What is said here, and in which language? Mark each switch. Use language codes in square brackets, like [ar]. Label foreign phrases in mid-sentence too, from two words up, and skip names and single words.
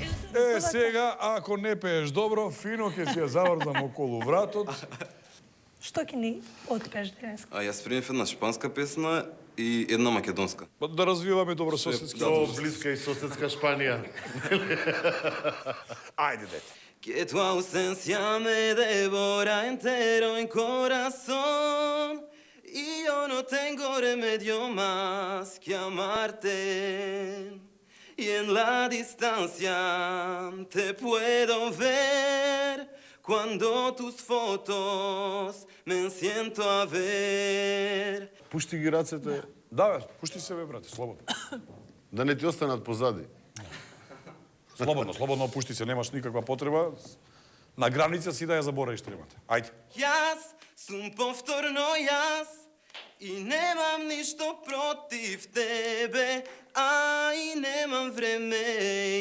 [mk] Сега, ако не пееш добро, фино ќе си ја заврзам околу вратот. Што ќе ни отпееш денеска? Јас примев една шпанска песна и една македонска. Да развиваме добрососедски. Со блиска и соседска Шпанија. Ајде, дете. [es] Que tu ausencia me devora entero en corazón y yo no tengo remedio más que amarte. Y en la distancia te puedo ver cuando tus fotos me siento a ver. [mk] Пушти ги рацете. Да, бе, пушти се, бе, брате, слободно. Да не ти останат позади. Слободно опушти се, немаш никаква потреба. На граница си да ја заборавиш тремата. Ајде. Јас сум повторно јас и немам ништо против тебе, а и немам време.